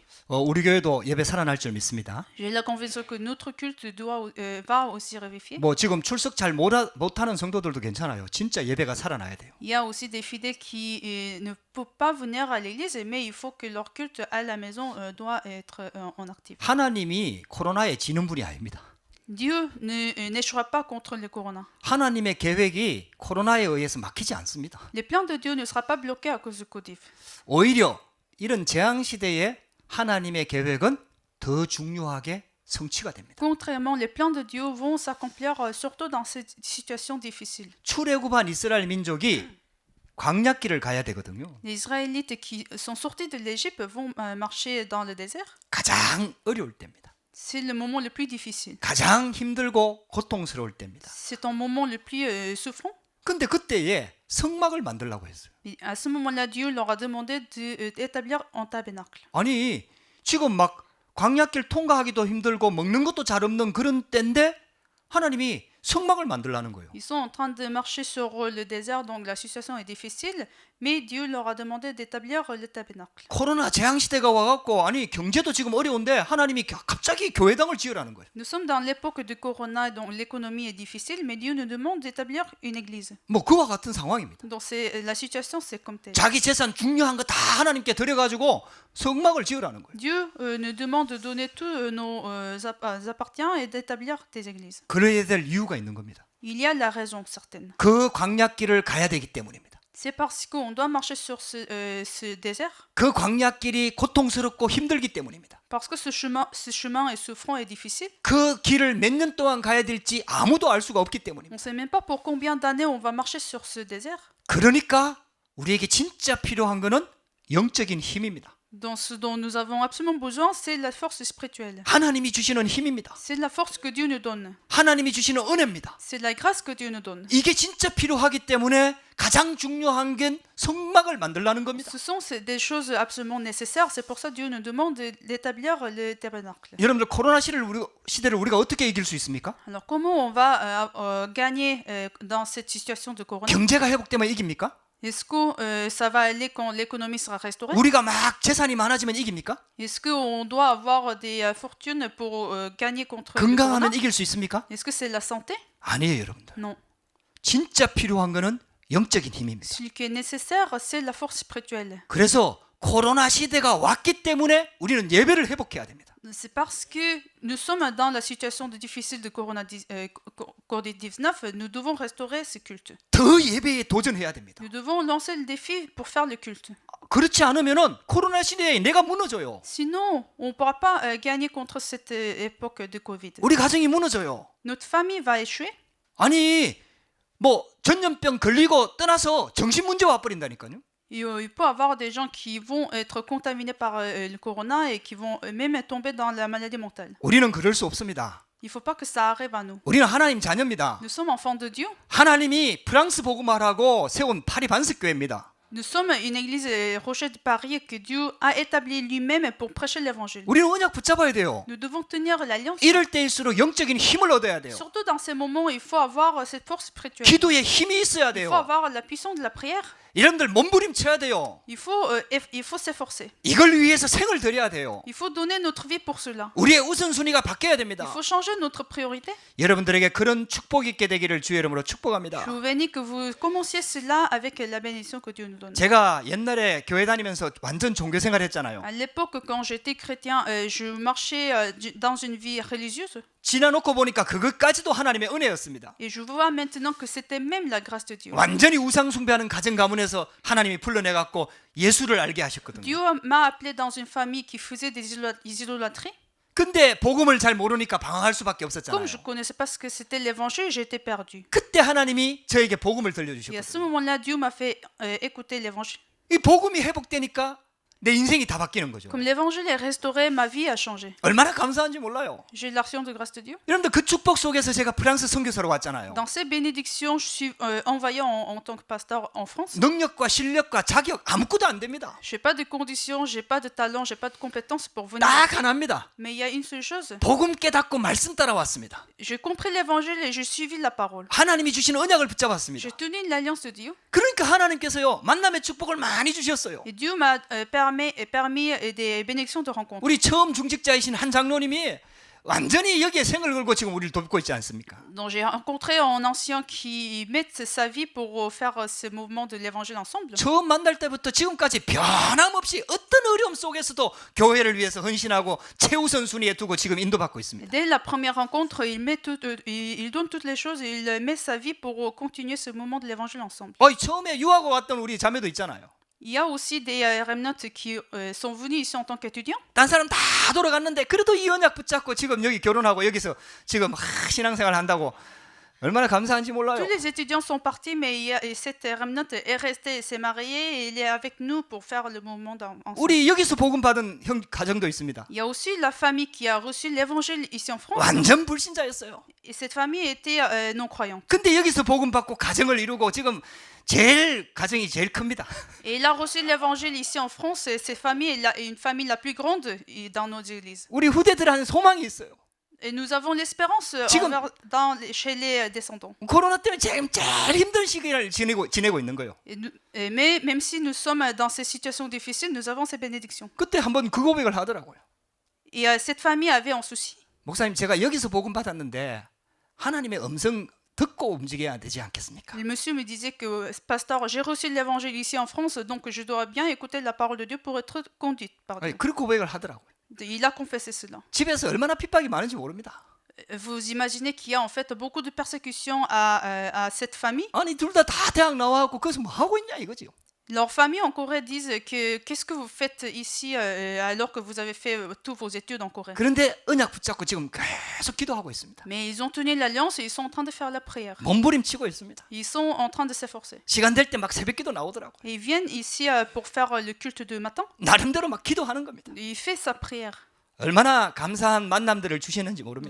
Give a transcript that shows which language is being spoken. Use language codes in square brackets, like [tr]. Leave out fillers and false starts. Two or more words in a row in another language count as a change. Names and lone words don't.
[ko] 우리 교회도 예배 살아날 줄 믿습니다. [fr] J'ai la conviction que notre culte va aussi revivifier. [ko] 뭐 지금 출석 잘 못하는 성도들도 괜찮아요. 진짜 예배가 살아나야 돼요. [fr] Il y a aussi des fidèles qui ne peuvent pas venir à l'église, mais il faut que leur culte à la maison doit être en actif. [ko] 하나님이 코로나에 지는 분이 아닙니다. [fr] Dieu n'échouera pas contre le corona. [ko] 하나님의 계획이 코로나에 의해서 막히지 않습니다. [fr] Les plans de Dieu ne sera pas bloqué à cause du Covid. [ko] 오히려 이런 재앙 시대에 하나님의 계획은 더 중요하게 성취가 됩니다. [fr] Contrairement, les plans de Dieu vont s'accomplir surtout dans cette situation difficile. [ko] 출애굽한 이스라엘 민족이 광야길을 가야 되거든요. [fr] Les Israélites qui sont sortis de l'Égypte vont marcher dans le désert. [ko] 가장 어려울 때입니다. [fr] C'est le moment le plus difficile. [ko] 가장 힘들고 고통스러울 때입니다. [fr] C'est un moment le plus souffrant. [ko] 근데 그때에 성막을 만들라고 했어요. [fr] Et à ce moment-là, Dieu leur a demandé d'établir un tabernacle. [ko] 아니 지금 막 광야길 통과하기도 힘들고 먹는 것도 잘 없는 그런 때인데 하나님이 성막을 만들라는 거예요. [fr] Ils sont en train de marcher sur le désert, donc la situation est difficile, mais Dieu leur a demandé d'établir le tabernacle. [ko] 코로나 재앙 시대가 와갖고 아니 경제도 지금 어려운데 하나님이 갑자기 교회당을 지으라는 거예요. [fr] Nous sommes dans l'époque de Corona, dont l'économie est difficile, mais Dieu nous demande d'établir une église. [ko] 뭐 그와 같은 상황입니다. [fr] Donc la situation, c'est comme telle. [ko] 자기 재산 중요한 거 다 하나님께 드려가지고 성막을 지으라는 거예요. [fr] Dieu nous demande de donner tous nos appartiens et d'établir des églises. [ko] 그래야 될 이유가 있는 겁니다. [fr] Il y a la raison certaine. [ko] 그 광야길을 가야 되기 때문입니다. [fr] C'est parce qu'on doit marcher sur ce désert, [ko] 그 광야길이 고통스럽고 힘들기 때문입니다. [fr] parce que ce chemin est souffrant et difficile. [ko] 그 길을 몇 년 동안 가야 될지 아무도 알 수가 없기 때문입니다. [fr] On ne sait même pas pour combien d'années on va marcher sur ce désert. [ko] 그러니까 우리에게 진짜 필요한 거는 영적인 힘입니다. [fr] Donc ce dont nous avons absolument besoin, c'est la force spirituelle. [ko] 하나님이 주시는 힘입니다. [fr] C'est la force que Dieu nous donne. [ko] 하나님이 주시는 은혜입니다. [fr] C'est la grâce que Dieu nous donne. [ko] 이게 진짜 필요하기 때문에 가장 중요한 게 성막을 만들라는 겁니다. [fr] Ce sont des choses absolument nécessaires. C'est pour ça que Dieu nous demande d'établir le tabernacle. [ko] 여러분들 코로나 시대를 우리가 어떻게 이길 수 있습니까? [fr] Alors comment on va gagner dans cette situation de corona? [ko] 경제가 회복되면 이깁니까? [fr] Est-ce que ça va aller quand l'économie sera restaurée? [ko] 우리가 막 재산이 많아지면 이깁니까? [fr] Est-ce qu'on doit avoir des fortunes pour gagner contre le corona? [ko] 건강하면 이길 수 있습니까? [fr] Est-ce que c'est la santé? [ko] 아니에요, 여러분들. [fr] Non. [ko] 진짜 필요한 거는 영적인 힘입니다. [fr] Ce qui est nécessaire, c'est la force spirituelle. [ko] 그래서 코로나 시대가 왔기 때문에 우리는 예배를 회복해야 됩니다. [fr] C'est parce que nous sommes dans la situation difficile de Covid-19, nous devons restaurer ce culte. [ko] 더 예배에 도전해야 됩니다. [fr] Nous devons lancer le défi pour faire le culte. [ko] 그렇지 않으면은 코로나 시대에 내가 무너져요. [fr] Sinon, on ne pourra pas gagner contre cette époque de Covid. [ko] 우리 가정이 무너져요. [fr] Notre famille va échouer. [ko] 아니 뭐 전염병 걸리고 떠나서 정신 문제 와버린다니까요. [fr] Il peut y avoir des gens qui vont être contaminés par le corona et qui vont même tomber dans la maladie mentale. [ko] 우리는 그럴 수 없습니다. [fr] Il ne faut pas que ça arrive à nous. [ko] 우리는 하나님 자녀입니다. [fr] Nous sommes enfants de Dieu. [ko] 하나님이 프랑스 복음화라고 세운 파리 반석교회입니다. [fr] Nous sommes une église Rocher de Paris que Dieu a établie lui-même pour prêcher l'évangile. [ko] 우리는 언약 붙잡아야 돼요. [fr] Nous devons tenir l'alliance. [ko] 이럴 때일수록 영적인 힘을 얻어야 돼요. [fr] Surtout dans ces moments, il faut avoir cette force spirituelle. [ko] 기도에 힘이 있어야 [fr] Il faut [ko] 돼요. [fr] avoir la puissance de la prière. [ko] 여러분들 몸부림쳐야 돼요. [fr] Il faut s'efforcer. [ko] 이걸 위해서 생을 드려야 돼요. [fr] Il faut donner notre vie pour cela. [ko] 우리의 우선순위가 바뀌어야 [fr] Il [ko] 됩니다. [fr] faut changer notre priorité. [ko] 여러분들에게 그런 축복 있게 되기를 주의 이름으로 축복합니다. [fr] Je vous bénis que vous commenciez cela avec la bénédiction que Dieu nous donne. [ko] 제가 옛날에 교회 다니면서 완전 종교 생활 했잖아요. [fr] À l'époque, quand j'étais chrétien, je marchais dans une vie religieuse. [ko] 지나놓고 보니까 그것까지도 하나님의 은혜였습니다. [fr] Et je vois maintenant que c'était même la grâce de Dieu. [ko] 완전히 우상 숭배하는 가정 가문에서 하나님이 불러내갖고 예수를 알게 하셨거든요. [fr] Dieu m'a appelé dans une famille qui faisait des idolâtries. [ko] 근데 복음을 잘 모르니까 방황할 수밖에 없었잖아요. [fr] Comme je ne connaissais pas ce que c'était l'évangile, j'étais perdu. [ko] 그때 하나님이 저에게 복음을 [fr] Et à ce [ko] 들려주셨거든요. [fr] moment-là, Dieu m'a fait écouter l'évangile. [ko] 이 복음이 회복되니까 내 인생이 다 바뀌는 거죠. [fr] Comme l'évangile est restauré, ma vie a changé. [ko] 얼마나 감사한지 몰라요. [fr] J'ai l'action de grâce de Dieu. [ko] 여러분들 그 축복 속에서 제가 프랑스 선교사로 왔잖아요. [fr] Dans ces bénédictions, je suis envoyé en tant que pasteur en France. [ko] 능력과 실력과 자격 아무것도 안 됩니다. [fr] Je n'ai pas de conditions, j'ai pas de talent, j'ai pas de compétences pour venir. [ko] 딱 하나입니다. [fr] Mais il y a une seule chose. [ko] 복음 깨닫고 말씀 따라왔습니다. [fr] J'ai compris l'évangile et j'ai suivi la parole. [ko] 하나님이 주신 언약을 붙잡았습니다. [fr] J'ai tenu l'alliance de Dieu. [ko] 그러니까 하나님께서요 만남의 축복을 많이 주셨어요. [fr] Et Dieu m'a permis des bénédictions de rencontre. [ko] 우리 처음 중직자이신 한 장로님이 완전히 여기에 생을 걸고 지금 우리를 돕고 있지 않습니까? [fr] Donc j'ai rencontré un ancien qui met sa vie pour faire ce mouvement de l'évangile ensemble. [ko] 처음 만날 때부터 지금까지 변함없이 어떤 어려움 속에서도 교회를 위해서 헌신하고 최우선 순위에 두고 지금 인도받고 있습니다. [fr] Dès la première rencontre, il donne toutes les choses et il met sa vie pour continuer ce mouvement de l'évangile ensemble. [ko] 처음에 유학을 왔던 우리 자매도 있잖아요. [fr] Il y a aussi des remnants qui sont venus ici en tant qu'étudiants. [ko] 딴 사람 다 돌아갔는데 그래도 이 언약 붙잡고 지금 여기 결혼하고 여기서 지금 신앙생활 한다고 얼마나 감사한지 몰라요. [fr] Tous les étudiants sont partis, mais cette remnant est restée, s'est mariée et il est avec nous pour faire le mouvement ensemble. [ko] 우리 여기서 복음 받은 형 가정도 있습니다. [fr] Il y a aussi la famille qui a reçu l'évangile ici en France. [ko] 완전 불신자였어요. [fr] Et cette famille était non-croyante. [ko] 근데 여기서 복음 받고 가정을 이루고 지금 가정이 제일 큽니다. [fr] Et il a reçu l'évangile ici en France. Et cette famille est une famille la plus grande dans nos églises. [ko] 우리 후대들한테 소망이 있어요. [fr] Et nous avons l'espérance [ko] 지금- [fr] chez les descendants. [ko] 코로나 때문에 지금 제일 힘든 시기를 지내고 있는 거예요. [fr] Mais même si nous sommes dans ces situations difficiles, nous avons ces bénédictions. [ko] 그때 한번 그 고백을 하더라고요. [fr] Et cette famille avait un souci. [ko] 목사님, 제가 여기서 복음 받았는데 하나님의 음성 듣고 움직여야 되지 않겠습니까? [fr] Le monsieur me disait que, pasteur, j'ai reçu l'évangile ici en France, donc je dois bien écouter la parole de Dieu pour être conduite par Dieu. [ko] 아니, 그렇게 고백을 하더라고요. [fr] Il a confessé cela. [ko] 집에서 얼마나 핍박이 많은지 모릅니다. [fr] Vous imaginez qu'il y a en fait beaucoup de persécutions à cette famille. [ko] 아니, 둘 다 대학 나와갖고 거기서 뭐 하고 있냐 이거죠. [fr] Leurs familles en Corée disent que qu'est-ce que vous faites ici alors que vous avez fait tous vos études en Corée. [ko] 그런데 언약 붙잡고 지금 계속 기도하고 있습니다. [fr] Mais ils ont tenu l'alliance et ils sont en train de faire la prière. [ko] 몸부림치고 있습니다. [fr] Ils sont en train de s'efforcer. [ko] 시간 될 때 막 새벽기도 나오더라고요. [fr] Et ils viennent ici pour faire le culte de matin. [ko] 나름대로 막 기도하는 겁니다. [fr] Il fait sa prière. [ko] 얼마나 감사한 만남들을 주시는지 모릅니다.